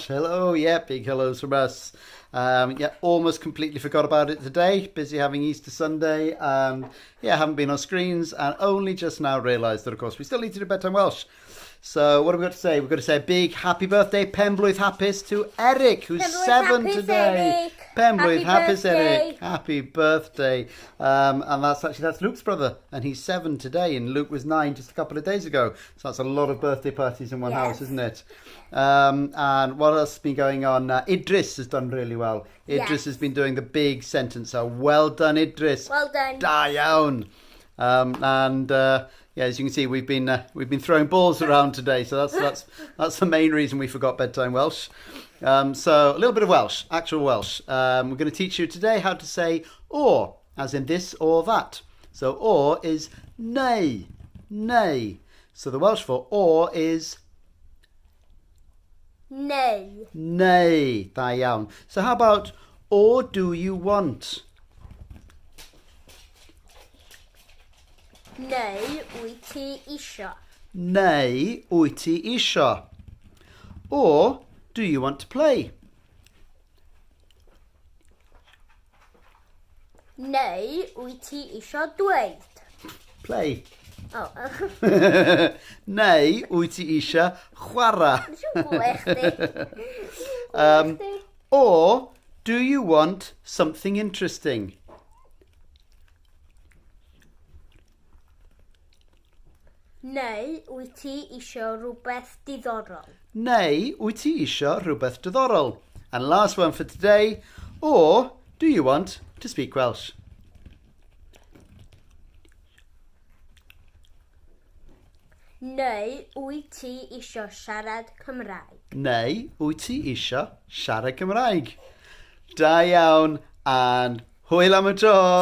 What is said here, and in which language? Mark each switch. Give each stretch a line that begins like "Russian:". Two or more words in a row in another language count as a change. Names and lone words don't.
English: Hello, big hellos from us. Almost completely forgot about it today. Busy having Easter Sunday and haven't been on screens and only just now realised that, of course, we still need to do Bedtime Welsh. So what have we got to say? We've got to say a big happy birthday,
Welsh: Penblwydd hapus,
English: to Eric, who's 7 today.
Welsh: Penblwydd hapus,
English: Eric. Happy birthday. And that's Luke's brother, and he's 7 today, and Luke was 9 just a couple of days ago. So that's a lot of birthday parties in one house, isn't it? And what else has been going on? Idris has done really well. Idris has been doing the big sentence. So well done, Idris. Well done.
Welsh: Da iawn.
English: As you can see, we've been throwing balls around today, so that's the main reason we forgot Bedtime Welsh. So a little bit of Welsh, actual Welsh. We're going to teach you today how to say or, as in this or that. So or is
Welsh: nay, nay.
English: So the Welsh for or is nay, nay.
Welsh: Da iawn.
English: So how about or do you want?
Welsh: Neu wyt ti isio? Neu wyt ti isio?
English: Or do you want to play?
Welsh: Neu wyt ti isio dweud?
English: Play. Oh.
Welsh: Neu wyt ti isio chwarae?
English: Or do you want something interesting?
Welsh: Neu wyt ti isio rhywbeth diddorol? Neu wyt ti isio rhywbeth diddorol?
English: And last one for today, or do you want to speak Welsh?
Welsh: Neu wyt ti isio siarad Cymraeg? Neu wyt ti isio siarad Cymraeg? Da iawn, and hwyl am y tro!